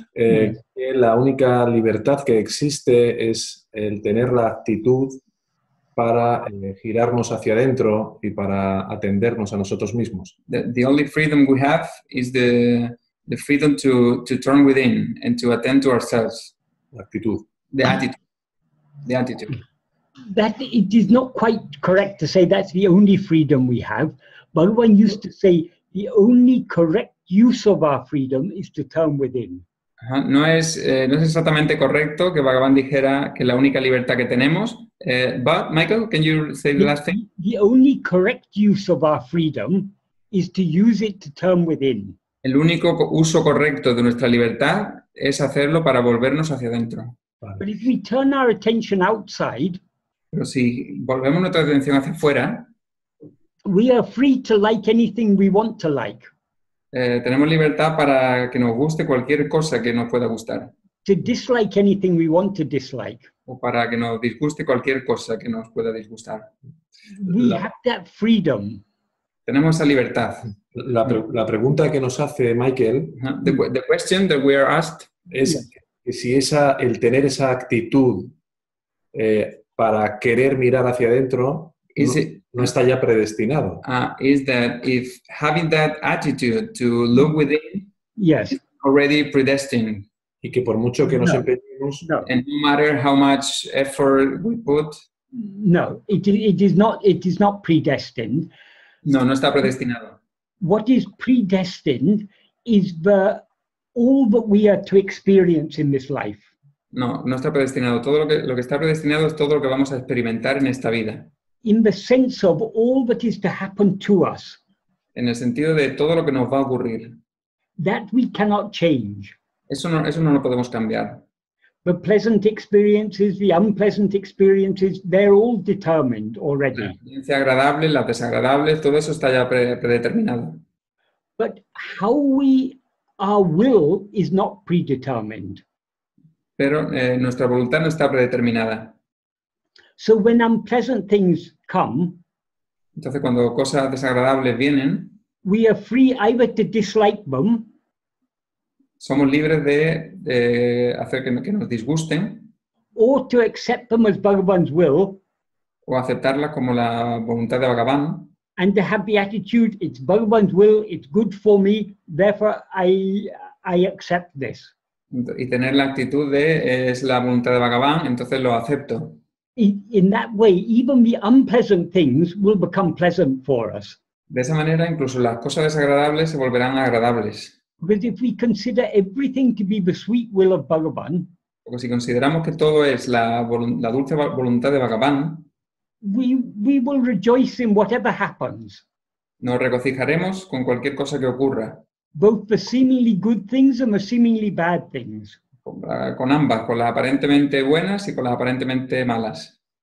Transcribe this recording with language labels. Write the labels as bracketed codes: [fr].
[es] que la única libertad que existe es el tener la actitud para girarnos hacia adentro y para atendernos a nosotros mismos. [en] The only freedom we have is the freedom to turn within and to attend to ourselves. [es] La actitud. [en] The attitude. The attitude. That it is not quite correct to say that's the only freedom we have. Bhagavan used to say the only correct use of our freedom is to turn within. [es] No es exactamente correcto que Bhagavan dijera que la única libertad que tenemos. [en] But, Michael, can you say the last thing? The only correct use of our freedom is to use it to turn within. [es] El único uso correcto de nuestra libertad es hacerlo para volvernos hacia adentro. [en] But if we turn our attention outside, [es] pero si volvemos nuestra atención hacia afuera, [en] we are free to like anything we want to like. [es] Tenemos libertad para que nos guste cualquier cosa que nos pueda gustar. [en] To dislike anything we want to dislike. [es] O para que nos disguste cualquier cosa que nos pueda disgustar. [en] We have that freedom. [es] Tenemos esa libertad. La pregunta que nos hace Michael, [en] the question that we are asked, [es] es si el tener esa actitud para querer mirar hacia adentro no está ya predestinado. [en] Is that if having that attitude to look within, yes, is already predestined. [es] Y que por mucho que nos empeñemos, [en] and no matter how much effort we put, no, it is not predestined. [es] No está predestinado. [en] What is predestined is all that we are to experience in this life. [es] No está predestinado. Todo lo que está predestinado es todo lo que vamos a experimentar en esta vida. [en] In the sense of all that is to happen to us. [es] En el sentido de todo lo que nos va a ocurrir. [en] That we cannot change. [es] Eso no lo podemos cambiar. [en] The pleasant experiences, the unpleasant experiences, they're all determined already. [es] La experiencia agradable, las desagradables, todo eso está ya predeterminado. [en] But our will is not predetermined. [es] Pero nuestra voluntad no está predeterminada. [en] So when unpleasant things come, [es] entonces cuando cosas desagradables vienen, [en] we are free either to dislike them, [es] somos libres de hacer que nos disgusten, [en] or to accept them as Bhagavan's will, [es] o aceptarlas como la voluntad de Bhagavan, [en] and to have the attitude, it's Bhagavan's will, it's good for me, therefore I accept this. [es] Y tener la actitud de es la voluntad de Bhagavan, entonces lo acepto. [en] In that way, even the unpleasant things will become pleasant for us. [es] De esa manera, incluso las cosas desagradables se volverán agradables. [en] Because if we consider everything to be the sweet will of Bhagavan, [es] Porque si consideramos que todo es la dulce voluntad de Bhagavan, [en] we will rejoice in whatever happens, [es] nos regocijaremos con cualquier cosa que ocurra, [en] both the seemingly good things and the seemingly bad things. [es] con ambas, con las aparentemente buenas y con las aparentemente malas.